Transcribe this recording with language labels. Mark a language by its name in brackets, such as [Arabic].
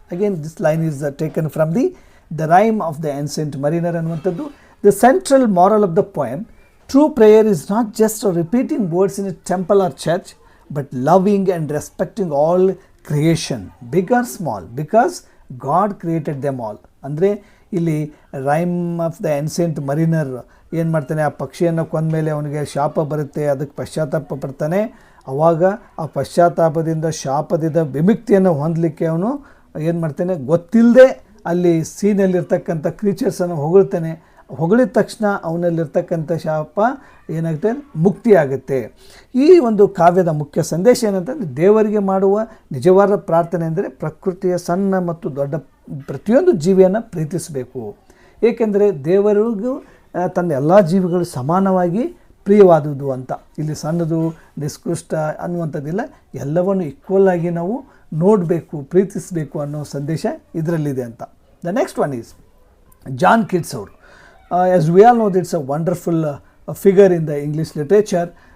[English] Again this line is taken from the rhyme of the Ancient Mariner ಅನ್ನುವಂಥದ್ದು. The central moral of the poem, true prayer is not just repeating words in a temple or church, but loving and respecting all creation, big or small, because God created them all. [Kannada] ಅಂದರೆ ಇಲ್ಲಿ rhyme of the ancient ಮರಿನರ್ ಏನು ಮಾಡ್ತಾನೆ, ಆ ಪಕ್ಷಿಯನ್ನು ಕೊಂದಮೇಲೆ ಅವನಿಗೆ ಶಾಪ ಬರುತ್ತೆ, ಅದಕ್ಕೆ ಪಶ್ಚಾತ್ತಾಪ ಪಡ್ತಾನೆ. ಆವಾಗ ಆ ಪಶ್ಚಾತ್ತಾಪದಿಂದ ಶಾಪದಿಂದ ವಿಮುಕ್ತಿಯನ್ನು ಹೊಂದಲಿಕ್ಕೆ ಅವನು ಏನು ಮಾಡ್ತಾನೆ, ಗೊತ್ತಿಲ್ಲದೆ ಅಲ್ಲಿ ಸೀನಲ್ಲಿರ್ತಕ್ಕಂಥ ಕ್ರೀಚರ್ಸನ್ನು ಹೊಗಳ್ತಾನೆ. ಹೊಗಳಿದ ತಕ್ಷಣ ಅವನಲ್ಲಿರ್ತಕ್ಕಂಥ ಶಾಪ ಏನಾಗುತ್ತೆ, ಮುಕ್ತಿ ಆಗುತ್ತೆ. ಈ ಒಂದು ಕಾವ್ಯದ ಮುಖ್ಯ ಸಂದೇಶ ಏನಂತಂದರೆ, ದೇವರಿಗೆ ಮಾಡುವ ನಿಜವಾದ ಪ್ರಾರ್ಥನೆ ಅಂದರೆ ಪ್ರಕೃತಿಯ ಸಣ್ಣ ಮತ್ತು ದೊಡ್ಡ ಪ್ರತಿಯೊಂದು ಜೀವಿಯನ್ನು ಪ್ರೀತಿಸಬೇಕು. ಏಕೆಂದರೆ ದೇವರಿಗೂ ತನ್ನ ಎಲ್ಲ ಜೀವಿಗಳು ಸಮಾನವಾಗಿ ಪ್ರಿಯವಾದುದು ಅಂತ. ಇಲ್ಲಿ ಸಣ್ಣದು ನಿಷ್ಕೃಷ್ಟ ಅನ್ನುವಂಥದ್ದಿಲ್ಲ, ಎಲ್ಲವನ್ನು ಈಕ್ವಲ್ ಆಗಿ ನಾವು ನೋಡಬೇಕು, ಪ್ರೀತಿಸಬೇಕು ಅನ್ನೋ ಸಂದೇಶ ಇದರಲ್ಲಿದೆ ಅಂತ. [English] The next one is John Keats ಅವರು. as we all know, it's a wonderful figure in the English literature.